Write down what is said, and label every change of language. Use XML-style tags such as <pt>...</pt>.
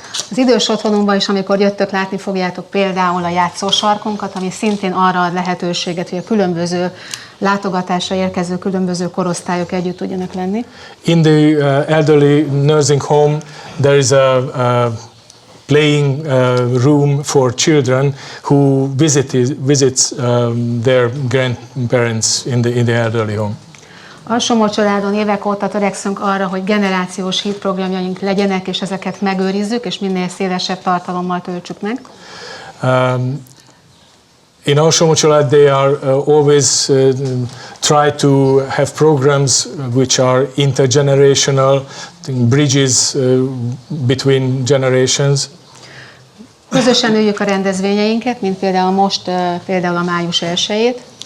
<hu>Az idős otthonunkban is, amikor jöttök, látni fogjátok például a játszósarkunkat, ami szintén arra ad lehetőséget, hogy a különböző látogatásra érkező különböző korosztályok együtt tudjanak lenni.</hu> <en>In the elderly nursing home, there is a playing room for children who visits their grandparents in the elderly home.</en> <hu>Alsómocsoládon évek óta törekszünk arra, hogy generációs hitprogramjaink legyenek, és ezeket megőrizzük, és minél szélesebb tartalommal töltsük meg.</hu> <en>In Alsómocsolád, they are always try to have programs which are intergenerational, bridges between generations.</en> <hu>Közösen üljük a rendezvényeinket, mint például most, például a május 1-ét.</hu>